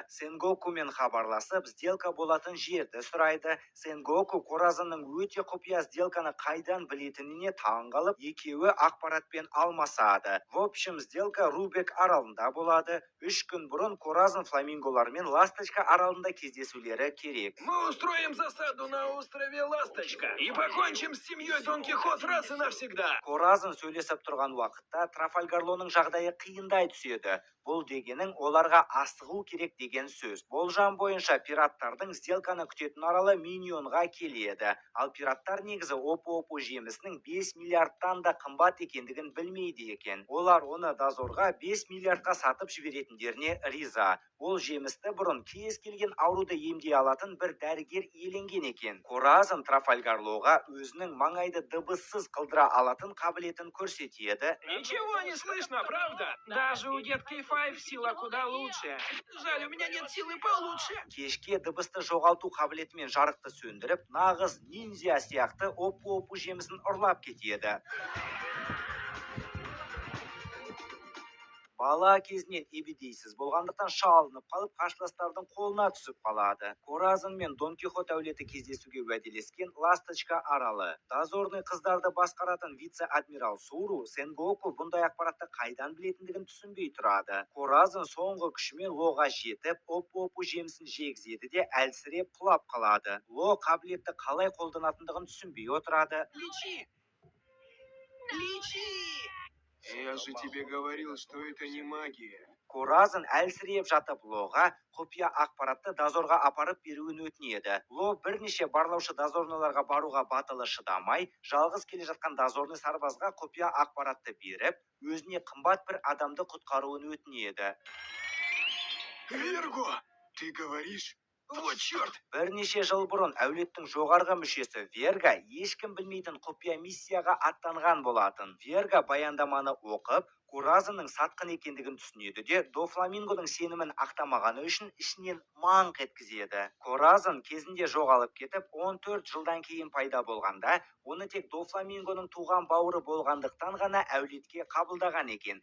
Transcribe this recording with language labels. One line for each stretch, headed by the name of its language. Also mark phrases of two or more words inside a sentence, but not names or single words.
Kazakh: Сенгокумен хабарласып, сделка болатын жерді сұрайды. Сенгоку Коразонның өте құпия сделканы қайдан білетініне таң қалып, екеуі ақпаратпен алмасады.
Russian: В общем,
Kazakh: сделка Рубек аралында болады. 3 күн бұрын Коразон фламинголармен Ласточка аралында кездесулері керек.
Russian: Мы устроим засаду на острове Ласточка и покончим с семьей Дон Кихот раз и навсегда.
Kazakh: Коразон сөйлесіп тұрған уақытта Трафальгарлоның жағдайы қиындай түседі. Бұл дегенің оларға асығу керек деген сөз. Болжам бойынша пираттардың сделканы күтетін аралы миллионға келеді. Ал пираттар негізі опу-опу жемісінің 5 миллиардтан да қымбат екендігін білмейді екен. Олар оны дозорға 5 миллиардқа сатып жіберетіндеріне риза. Ол жемісті бұрын кез келген ауруды емдей алатын бір дәрігер иеленген екен. Коразон Трафальгарлоға өзінің маңайды дыбыссыз қылдыра алатын қабілетін көрсетеді.
Russian: Ничего не слышно, правда? Даже у детки 5 сила куда лучше. Жаль, у меня нет силы получше.
Kazakh: Кешке дыбысты жоғалту қабілетімен жарықты сөндіріп, нағыз ниндзя сияқты опу-опу жемісін ұрлап кетеді. бала кезінен ебедейсіз болғандықтан шалынып қалып қарсыластардың қолына түсіп қалады. Коразон мен Дон Кихот әулеті кездесуге уәделескен Ласточка аралы. Дозорный қыздарды басқаратын вице-адмирал Суру Сенгоку бұндай ақпаратты қайдан білетіндігін түсінбей тұрады. Коразон соңғы күшімен Лоға жетіп, оп-опу жемісін жегізеді де әлсіреп құлап қалады. Ло қабілетті қалай қолданатындығын түсінбей отырады.
Russian: Лечи! Лечи! Я же тебе говорил, что это не магия.
Kazakh: Коразон әлсіреп жатып Лоға құпия ақпаратты дозорға апарып беруін өтінеді. Ло бірнеше барлаушы дозорныларға баруға батылы шыдамай, жалғыз келе жатқан дозорный сарбазға құпия ақпаратты беріп, өзіне қымбат бір адамды құтқаруын өтінеді.
Russian: Верго, ты говоришь? Вот черт!
Kazakh: Бірнеше жыл бұрын әулеттің жоғарғы мүшесі Верга ешкім білмейтін құпия миссияға аттанған болатын. Верга баяндаманы оқып, Коразонның сатқын екендігін түсінеді де, Дофламингоның сенімін ақтамағаны үшін ішінен маңқ еткізеді. Коразон кезінде жоғалып кетіп, 14 жылдан кейін пайда болғанда, оны тек Дофламингоның туған бауыры болғандықтан ғана әулетке қабылдаған екен.